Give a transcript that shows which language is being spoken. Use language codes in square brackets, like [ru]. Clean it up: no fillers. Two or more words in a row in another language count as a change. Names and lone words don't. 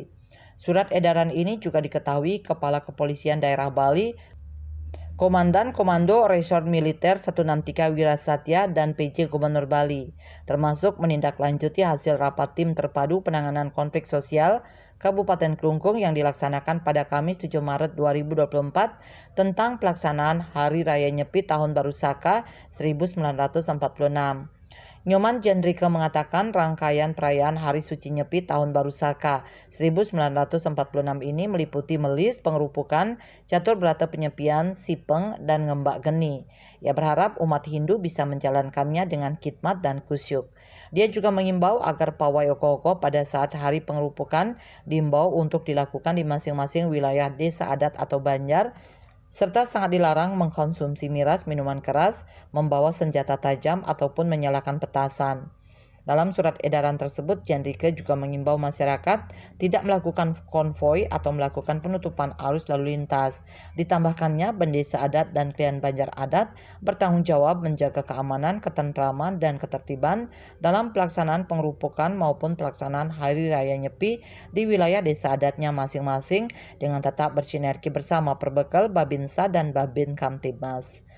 [id] Surat edaran ini juga diketahui Kepala Kepolisian Daerah Bali, Komandan Komando Resort Militer 163 Wirasatya dan PJ Gubernur Bali, termasuk menindaklanjuti hasil rapat tim terpadu penanganan konflik sosial Kabupaten Klungkung yang dilaksanakan pada Kamis 7 Maret 2024 tentang pelaksanaan Hari Raya Nyepi Tahun Baru Saka 1946. Nyoman Jendrika mengatakan rangkaian perayaan Hari Suci Nyepi Tahun Baru Saka 1946 ini meliputi melis, pengerupukan, catur berata penyepian, sipeng, dan ngembak geni. Ia berharap umat Hindu bisa menjalankannya dengan khidmat dan kusyuk. Dia juga mengimbau agar pawai oko-oko pada saat hari pengerupukan diimbau untuk dilakukan di masing-masing wilayah desa adat atau banjar, serta sangat dilarang mengkonsumsi miras, minuman keras, membawa senjata tajam, ataupun menyalakan petasan. Dalam surat edaran tersebut, Jendrika juga mengimbau masyarakat tidak melakukan konvoi atau melakukan penutupan arus lalu lintas. Ditambahkannya, bendesa adat dan klien banjar adat bertanggung jawab menjaga keamanan, ketentraman, dan ketertiban dalam pelaksanaan pengerupukan maupun pelaksanaan Hari Raya Nyepi di wilayah desa adatnya masing-masing dengan tetap bersinergi bersama Perbekal, Babinsa, dan Babin Kamtibmas.